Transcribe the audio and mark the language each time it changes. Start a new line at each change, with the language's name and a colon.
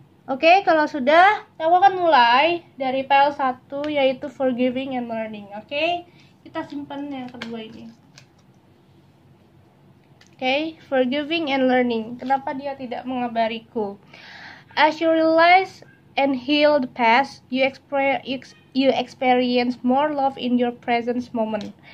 Indonesian: Oke, kalau sudah, aku akan mulai dari file 1 yaitu forgiving and learning. Oke, kita simpan yang kedua ini.
English: Oke, forgiving and learning.
Indonesian: Kenapa dia tidak mengabariku?
English: As you realize and heal the past, you experience more love in your present moment.